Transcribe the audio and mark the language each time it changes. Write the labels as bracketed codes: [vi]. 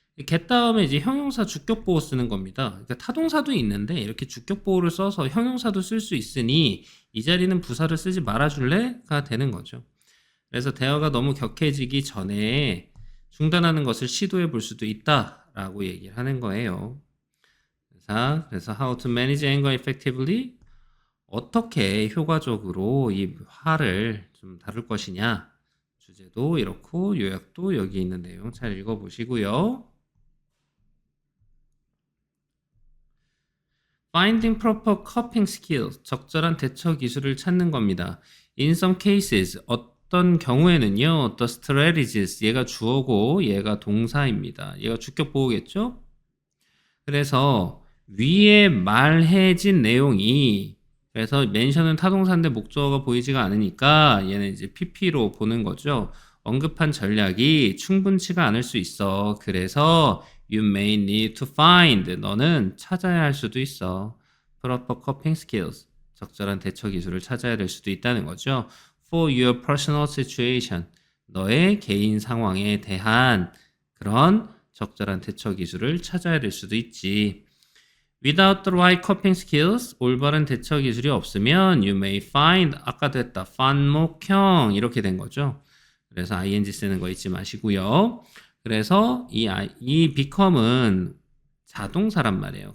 [ko] get 다음에 이제 형용사 주격보호 쓰는 겁니다. 그러니까 타동사도 있는데 이렇게 주격보호를 써서 형용사도 쓸 수 있으니 이 자리는 부사를 쓰지 말아줄래?가 되는 거죠. 그래서 대화가 너무 격해지기 전에 중단하는 것을 시도해 볼 수도 있다라고 얘기를 하는 거예요. [en] 그래서 how to manage anger effectively. [ko] 어떻게 효과적으로 이 화를 좀 다룰 것이냐. 주제도 이렇고 요약도 여기 있는 내용 잘 읽어보시고요. [en] Finding proper coping skills. [ko] 적절한 대처 기술을 찾는 겁니다. [en] In some cases. [ko] 어떤 경우에는요. [en] The strategies. [ko] 얘가 주어고 얘가 동사입니다. 얘가 주격 보호겠죠? 그래서 위에 말해진 내용이 그래서 mention은 타동사인데 목적어가 보이지가 않으니까 얘는 이제 PP로 보는 거죠. 언급한 전략이 충분치가 않을 수 있어. [en] 그래서 you may need to find. [ko] 너는 찾아야 할 수도 있어. [en] proper coping skills. [ko] 적절한 대처 기술을 찾아야 될 수도 있다는 거죠. [en] for your personal situation. [ko] 너의 개인 상황에 대한 그런 적절한 대처 기술을 찾아야 될 수도 있지. [en] Without the right coping skills, [ko] 올바른 대처 기술이 없으면 [en] you may find, [ko] 아까도 했다, 반목형 이렇게 된 거죠. 그래서 ing 쓰는 거 잊지 마시고요. 그래서 이 become은 자동사란 말이에요.